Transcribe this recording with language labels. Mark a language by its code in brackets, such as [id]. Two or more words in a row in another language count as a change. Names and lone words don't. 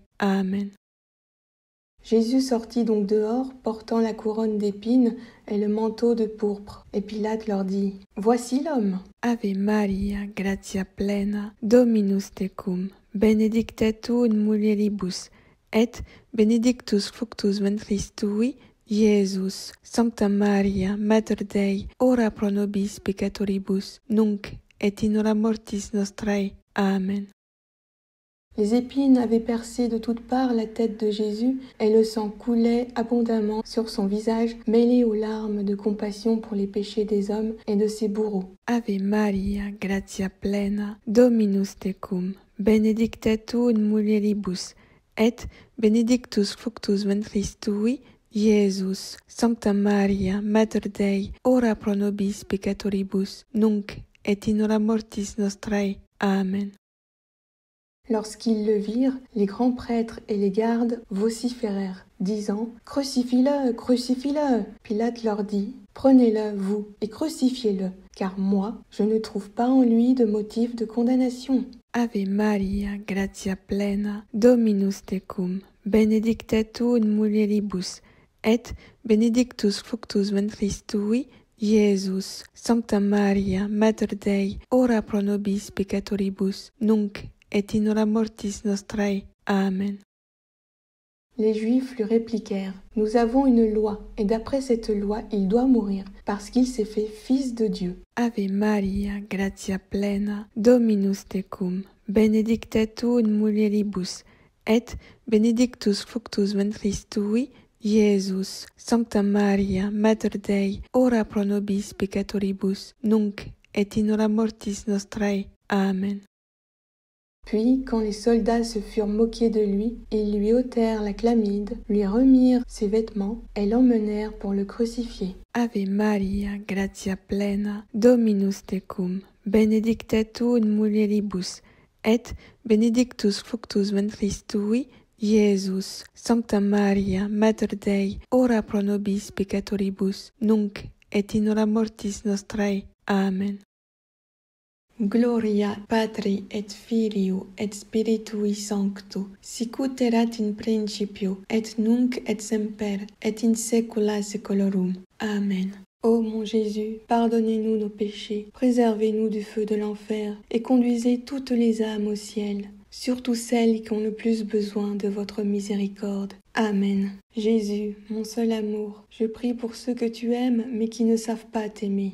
[fr] Amen. Jésus sortit donc dehors, portant la couronne d'épines et le manteau de pourpre. Et Pilate leur dit « Voici l'homme !» [la] Ave Maria, gratia plena, Dominus tecum, benedicta tu in mulieribus, et benedictus fructus ventris tui, Iesus. Sancta Maria, Mater Dei, ora pro nobis peccatoribus, nunc et in hora mortis nostrae. Amen. [fr] Les épines avaient percé de toutes parts la tête de Jésus et le sang coulait abondamment sur son visage, mêlé aux larmes de compassion pour les péchés des hommes et de ses bourreaux. [la] Ave Maria, gratia plena, Dominus tecum, benedicta tu in mulieribus, et benedictus fructus ventris tui, Iesus. Sancta Maria, Mater Dei, ora pro nobis peccatoribus, nunc et in hora mortis nostrae. Amen. [fr] Lorsqu'ils le virent, les grands prêtres et les gardes vociférèrent, disant « Crucifie-le, crucifie-le !» Pilate leur dit « Prenez-le, vous, et crucifiez-le, car moi, je ne trouve pas en lui de motif de condamnation. » [la] Ave Maria, gratia plena, Dominus tecum, benedicta tu in mulieribus, et benedictus fructus ventris tui, Iesus. Sancta Maria, Mater Dei, ora pro nobis peccatoribus, nunc et in hora mortis nostrae. Amen. [fr] Les Juifs lui répliquèrent « Nous avons une loi, et d'après cette loi, il doit mourir, parce qu'il s'est fait fils de Dieu. » [la] Ave Maria, gratia plena, Dominus tecum, benedicta tu in mulieribus, et benedictus fructus ventris tui, Iesus. Sancta Maria, Mater Dei, ora pro nobis peccatoribus, nunc et in hora mortis nostrae. Amen. [fr] Puis, quand les soldats se furent moqués de lui, ils lui ôtèrent la chlamyde, lui remirent ses vêtements et l'emmenèrent pour le crucifier. [la] Ave Maria, gratia plena, Dominus tecum, benedicta tu in mulieribus, et benedictus fructus ventris tui, Iesus. Sancta Maria, Mater Dei, ora pro nobis peccatoribus, nunc et in hora mortis nostrae. Amen. Gloria Patri et Filio et Spiritui Sancto, sicut erat in principio, et nunc et semper, et in saecula saeculorum. Amen. [fr] Ô mon Jésus, pardonnez-nous nos péchés, préservez-nous du feu de l'enfer, et conduisez toutes les âmes au ciel, surtout celles qui ont le plus besoin de votre miséricorde. Amen. Jésus, mon seul amour, je prie pour ceux que tu aimes mais qui ne savent pas t'aimer.